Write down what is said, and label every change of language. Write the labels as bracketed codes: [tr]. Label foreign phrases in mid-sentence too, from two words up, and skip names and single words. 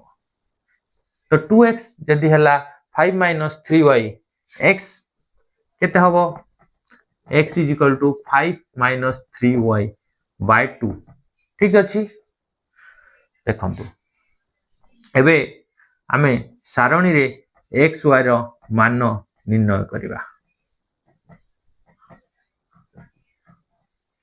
[or] ତ 2x ଯଦି ହେଲା 5 - 3y x କେତେ ହେବ [en] x is equal to 5 - 3y by 2। [or] ଠିକ ଅଛି, ଦେଖନ୍ତୁ ଏବେ ଆମେ ସାରଣୀ ରେ x y ର ମାନ ନିର୍ଣ୍ଣୟ କରିବା।